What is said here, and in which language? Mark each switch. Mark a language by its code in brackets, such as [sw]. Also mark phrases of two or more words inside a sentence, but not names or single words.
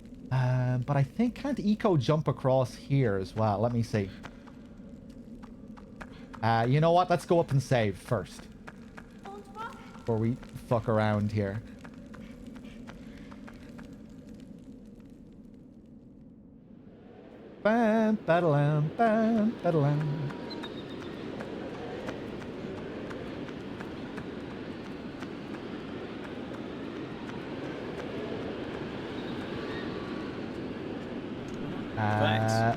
[en] But I think can't Eco jump across here as well? Let me see. You know what? Let's go up and save first. Before we fuck around here. Bam, badalam, bam, badalam. Thanks.